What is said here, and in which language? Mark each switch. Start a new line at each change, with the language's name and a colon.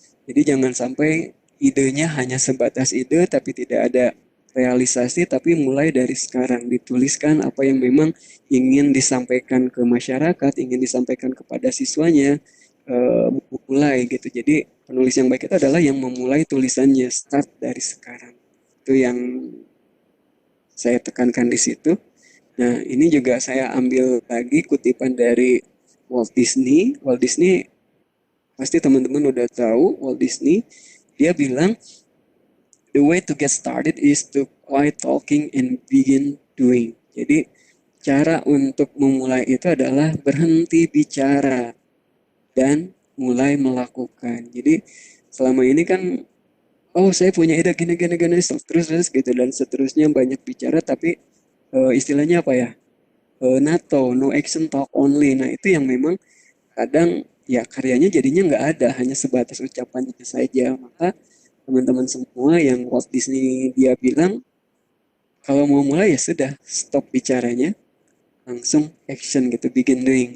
Indonesian: Jadi jangan sampai idenya hanya sebatas ide tapi tidak ada realisasi, tapi mulai dari sekarang dituliskan apa yang memang ingin disampaikan ke masyarakat, ingin disampaikan kepada siswanya, mulai gitu. Jadi penulis yang baik itu adalah yang memulai tulisannya start dari sekarang. Itu yang saya tekankan di situ. Nah, ini juga saya ambil lagi kutipan dari Walt Disney. Walt Disney pasti teman-teman udah tahu Walt Disney.
English: Dia bilang, the way to get started is to quiet talking and begin doing.
Indonesian: Jadi cara untuk memulai itu adalah berhenti bicara dan mulai melakukan. Jadi selama ini kan, oh saya punya ide gini gini gini terus gitu dan seterusnya, banyak bicara tapi istilahnya apa ya?
English: NATO, no action talk only.
Indonesian: Nah itu yang memang kadang ya karyanya jadinya nggak ada, hanya sebatas ucapannya saja. Maka teman-teman semua yang Walt Disney dia bilang, kalau mau mulai ya sudah stop bicaranya, langsung action gitu,
English: begin doing.